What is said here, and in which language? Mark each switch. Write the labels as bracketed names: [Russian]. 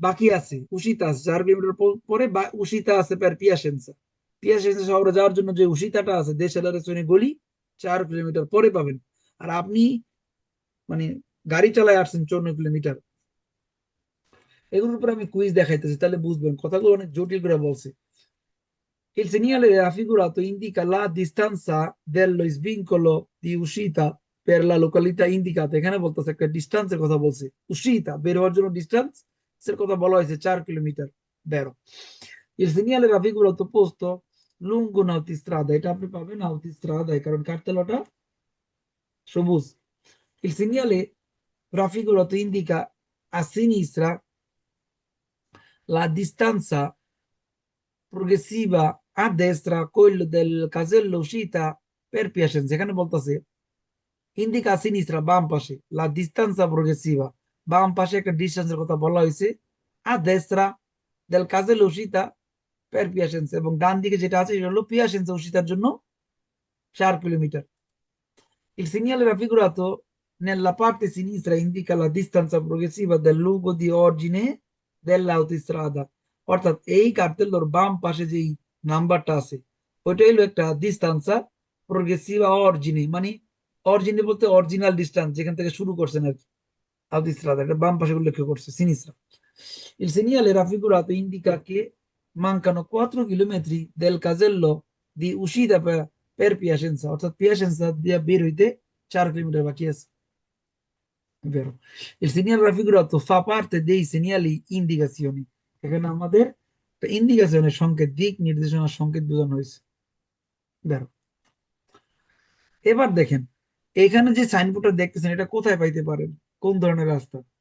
[Bangla] বাকি আছে, উশিতা আছে 4 কিলোমিটার পরে উশিতা আছে per পিয়াসেন্সা। পিয়াসেন্সা শহরে যাওয়ার জন্য যে উশিতাটা আছে দেশেলারেশনে গলি 4 কিলোমিটার পরে পাবেন। আর আপনি মানে গাড়ি চালায় আসছেন 54 কিলোমিটার। এগুলোর উপর আমি কুইজ দেখাইতেছি, তাহলে বুঝবেন, কথাগুলো অনেক জটিল করে বলছে। [Italian] Il segnale raffigurato indica la distanza dello svincolo di uscita per la località indicata। [Bangla] এখানে বলতেছে একটা ডিস্টেন্সের কথা বলছে, uscita বের হওয়ার জন্য ডিস্টেন্স এর কথা বলা হয়েছে 4 কিলোমিটার। বেরো [Italian] il segnale raffigurato posto lungo un'autostrada, [Bangla] এটা আপনি পাবেন autostradaয়, কারণ কার্তেলটা সবুজ। [Italian] il segnale raffigurato indica a sinistra la distanza progressiva, a destra quello del casello uscita per Piacenza। [Bangla] এখানে বলতেছে ইন্ডিকা সিনিস্ট্রা বাম পাশে, লা ডিস্টেন্সা প্রোগ্রেসিভা বাম পাশে একটা ডিস্টেন্সের কথা বলা হয়েছে, আ দেস্ত্রা দেল কাজেল উশিতা পের পিয়াসেন্স, এবং ডান দিকে যেটা আছে সেটা হলো পিয়াসেন্স উশিতার জন্য 4 kilometre. [Italian] Il segnale raffigurato nella parte sinistra indica la distanza progressiva del luogo di origine dell'autostrada, [Bangla] অর্থাৎ এই কার্তেলর বাম পাশে যেই নাম্বারটা আছে ওইটাই হলো একটা ডিস্টেন্সা প্রোগ্রেসিভা অরিজিনে, মানে অরিজিনে বলতে অরিজিনাল ডিস্টেন্স, যেখান থেকে শুরু করছেন আর কি autostrada, এটা বাম পাশে উল্লেখ করছে সিনিস্ট্রা। [Italian] Il segnale raffigurato indica che mancano 4 chilometri del casello di uscita per Piacenza, [Bangla] অর্থাৎ পিয়াসেন্সা দিয়ে বের হইতে 4 কিলোমিটার বাকি আছে। [Italian] Vero. Il segnale raffigurato fa parte dei segnali indicazioni, [Bangla] এখানে আমাদের ইন্ডিকেশনের সংকেত, দিক নির্দেশনার সংকেত বোঝানো হয়েছে। বেরো এবার দেখেন এখানে যে সাইনবোর্ডটা দেখতেছেন এটা কোথায় পাইতে পারেন, কোন ধরনের রাস্তা?